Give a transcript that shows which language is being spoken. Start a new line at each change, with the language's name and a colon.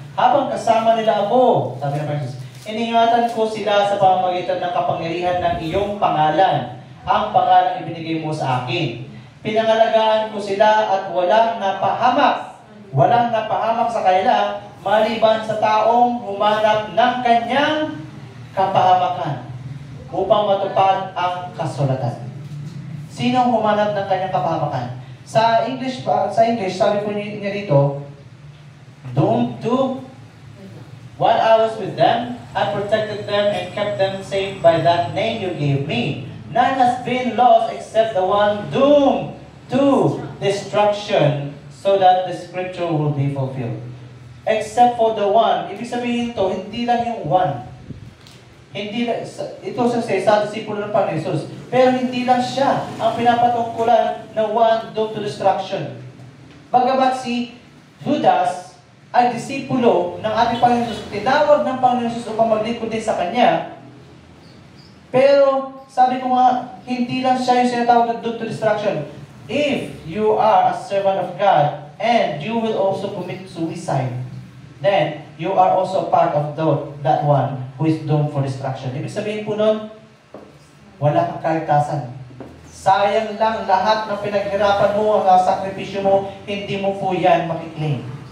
Filipino: Habang kasama nila ako, sabi ng Panginoon Hesus, iningatan ko sila sa pamamagitan ng kapangyarihan ng iyong pangalan, ang pangalang ibinigay mo sa akin. Pinangalagaan ko sila at walang napahamak sa kanila maliban sa taong humanap ng kanyang kapahamakan upang matupad ang kasulatan. Sino humanap ng kanyang kapahamakan? Sa English, sabi po niya dito,
English: doomed to, while I was with them, I protected them and kept them safe by that name you gave me. None has been lost except the one doomed to destruction, so that the scripture will be fulfilled. Except for the one.
Filipino: Ibig sabihin ito, hindi lang yung one. Hindi lang, ito sa disipulo ng Panginoon Hesus. Pero hindi lang siya ang pinapatungkulan na
English: one doomed to destruction.
Filipino: Bagamat si Judas ay disipulo ng ating Panginoon Hesus, tinawag ng Panginoon Hesus upang maglingkod din sa Kanya. Pero, sabi ko nga, hindi lang siya yung sinatawag na
English: doomed to destruction. If you are a servant of God and you will also commit suicide, then you are also part of that one who is doomed for destruction.
Filipino: Ibig sabihin po nun, wala kang kaligtasan. Sayang lang lahat ng pinaghirapan mo, ang sakripisyo mo, hindi mo po yan makiklaim.